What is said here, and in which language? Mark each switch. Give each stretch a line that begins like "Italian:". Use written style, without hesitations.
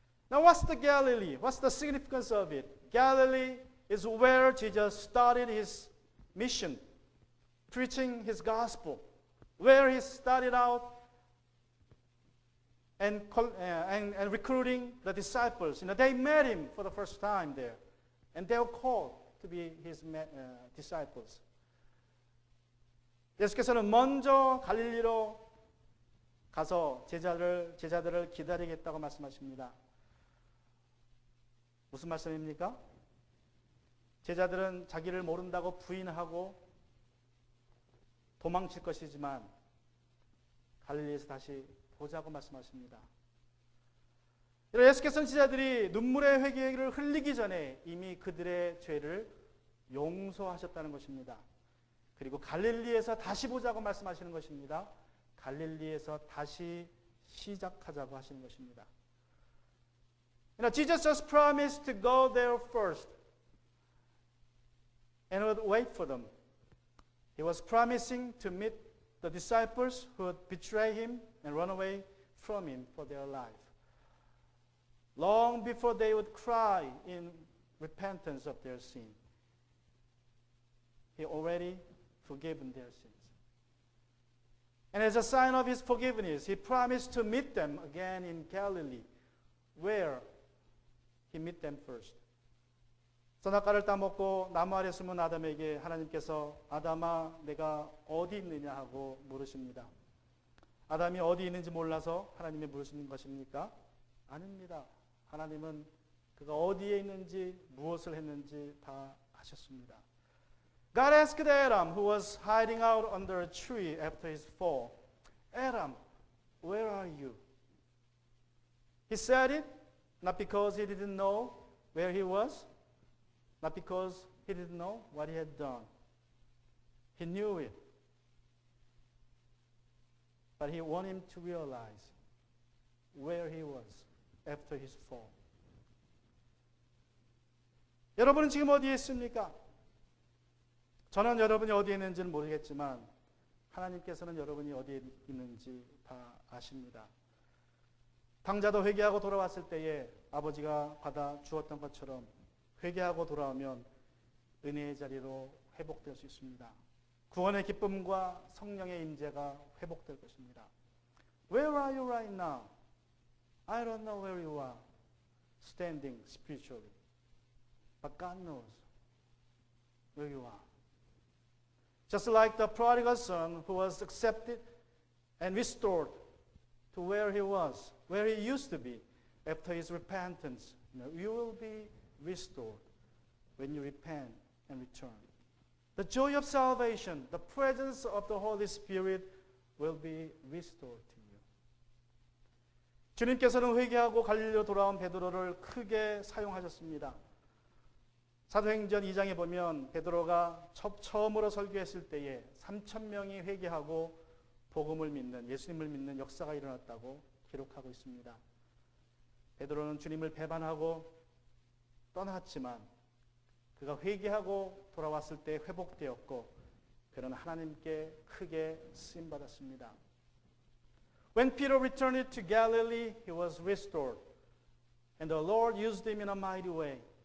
English: Now what's the Galilee? What's the significance of it? Galilee is where Jesus started his mission, preaching his gospel, where he started out and recruiting the disciples. They met him for the first time there, and they were called to be his disciples.
Korean: 예수께서는 먼저 갈릴리로 가서 제자들을 기다리겠다고 말씀하십니다. 무슨 말씀입니까? 제자들은 자기를 모른다고 부인하고 도망칠 것이지만 갈릴리에서 다시 보자고 말씀하십니다. 예수께서는 제자들이 눈물의 회개를 흘리기 전에 이미 그들의 죄를 용서하셨다는 것입니다. 그리고 갈릴리에서 다시 보자고 말씀하시는 것입니다. 갈릴리에서 다시 시작하자고 하시는 것입니다.
English: Jesus just promised to go there first and would wait for them. He was promising to meet the disciples who would betray him and run away from him for their life. Long before they would cry in repentance of their sin, he already forgiven their sins. And as a sign of his forgiveness, he promised to meet them again in Galilee, where he met them first.
Korean: 선악과를 따먹고 나무 아래 숨은 아담에게 하나님께서 아담아 내가 어디 있느냐 하고 물으십니다. 아담이 어디 있는지 몰라서 하나님이 물으시는 것입니까? 아닙니다. 하나님은 그가 어디에 있는지 무엇을 했는지 다 아셨습니다.
English: God asked Adam, who was hiding out under a tree after his fall, Adam, where are you? He said it not because he didn't know where he was, not because he didn't know what he had done. He knew it. But he wanted him to realize where he was after his fall.
Korean: 여러분은 지금 어디에 있습니까? 저는 여러분이 어디에 있는지는 모르겠지만 하나님께서는 여러분이 어디에 있는지 다 아십니다. 당자도 회개하고 돌아왔을 때에 아버지가 받아 주었던 것처럼 회개하고 돌아오면 은혜의 자리로 회복될 수 있습니다. 구원의 기쁨과 성령의 임재가 회복될 것입니다.
English: Where are you right now? I don't know where you are standing spiritually. But God knows where you are. Just like the prodigal son who was accepted and restored to where he was, where he used to be after his repentance. You will be restored when you repent and return. The joy of salvation, the presence of the Holy Spirit will be restored to you.
Korean: 주님께서는 회개하고 갈릴리로 돌아온 베드로를 크게 사용하셨습니다. 사도행전 2장에 보면 베드로가 처음으로 설교했을 때에 3,000명이 회개하고 복음을 믿는, 예수님을 믿는 역사가 일어났다고 기록하고 있습니다. 베드로는 주님을 배반하고 떠났지만 그가 회개하고 돌아왔을 때 회복되었고 그는 하나님께 크게 쓰임받았습니다.
English: When Peter returned to Galilee, he was restored. And the Lord used him in a mighty way.